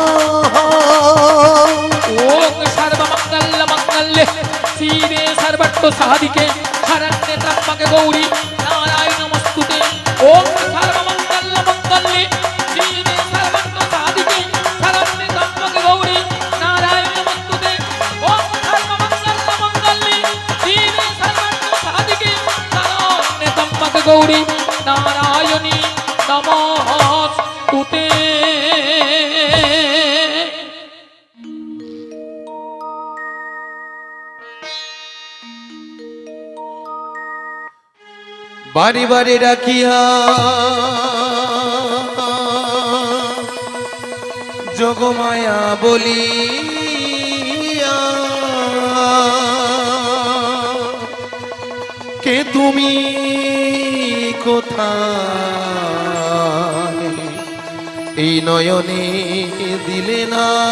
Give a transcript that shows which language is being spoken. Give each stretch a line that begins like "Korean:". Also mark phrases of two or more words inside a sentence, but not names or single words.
Sanskrit: ओम सर्वमंगल मंगल्ये शिवे सर्वतो साधिके शरण्ये त्र्यंबके गौरी नारायण नमस्तुते ओम सर्वमंगल मंगल्ये शिवे सर्वतो साधिके शरण्ये त्र्यंबके गौरी नारायण नमस्तुते ओम सर्वमंगल मंगल्ये शिवे सर्वतो साधिके शरण्ये त्र्यंबके गौरी नारायणी नमस्तुते
Bangla: বারে বারে রাখিয়া যোগমায়া বলিয়া কে তুমি কোথায় এই নয়নে দিলে না